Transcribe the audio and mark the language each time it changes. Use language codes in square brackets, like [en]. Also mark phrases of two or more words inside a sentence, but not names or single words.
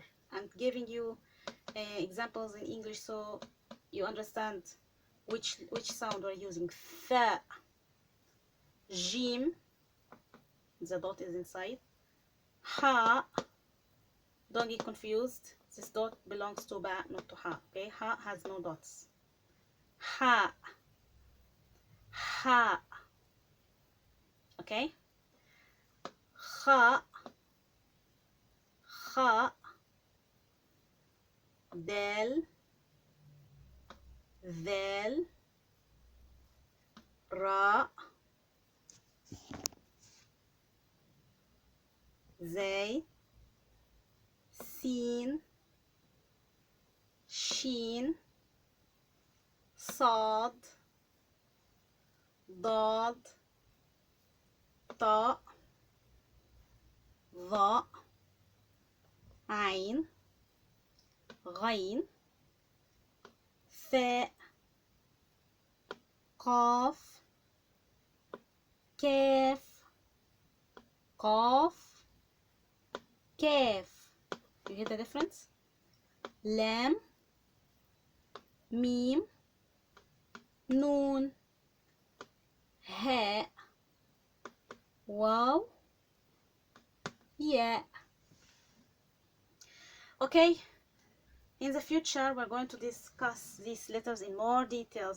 [en] I'm giving you examples in English so you understand which sound we're using. Tha, Jim, the dot is inside. Ha, don't get confused, this dot belongs to Ba, not to Ha. Okay, Ha has no dots. Ha, Ha. Okay, Kha, Kha, Del, Del, Ra, Zay, Sin, Shin, Sad, Dad, Ta, Dha, Ain, Ghain, Tha, Qaf, Kaf, Qaf, Kaf. You hear the difference? Lam, Mim, Noon, Ha, Waw, Ya. Okay, in the future we're going to discuss these letters in more details.